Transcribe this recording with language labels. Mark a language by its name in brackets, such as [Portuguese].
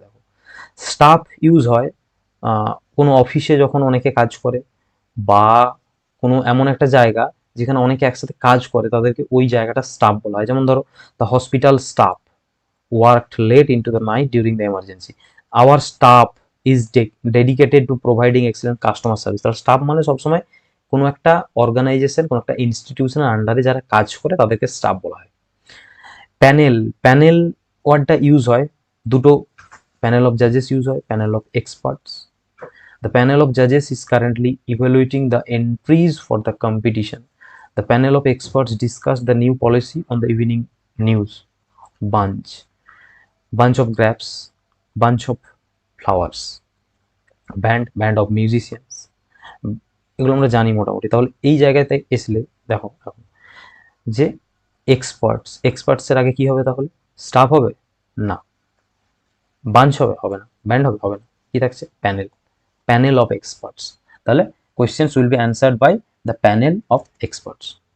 [Bangla] দেখো, staff use হয় কোনো অফিসে যখন অনেকে কাজ করে, বা কোনো এমন একটা জায়গা যেখানে অনেকে একসাথে কাজ করে, তাদেরকে ওই জায়গাটা স্টাফ বলা হয়। যেমন ধরো, [English] The hospital staff worked late into the night during the emergency. Our staff is dedicated to providing excellent customer service. [Bangla] তার স্টাফ মানে সবসময় কোনো একটা অর্গানাইজেশন, কোনো একটা ইনস্টিটিউশনের আন্ডারে যারা কাজ করে তাদেরকে স্টাফ বলা হয়। প্যানেল, প্যানেল ওয়ার্ডটা ইউজ হয় দুটো, [English] panel of জাজেস [Bangla] ইউজ হয়, panel of experts. [English] The panel of judges is currently evaluating the entries for the competition. The panel of experts discussed the new policy on the evening news. Bunch, bunch of grapes, bunch of flowers. Band, band of musicians. [Bangla] এগুলো আমরা জানি মোটামুটি। তাহলে এই জায়গাতে এসলে দেখো এখন যে এক্সপার্টস, এক্সপার্টসের আগে কি হবে? তাহলে স্টাফ হবে না, বাঞ্চ হবে, হবে না, ব্যান্ড হবে, হবে না, কি থাকছে? [English] Panel, panel of experts. তাহলে questions will be answered by the panel of experts.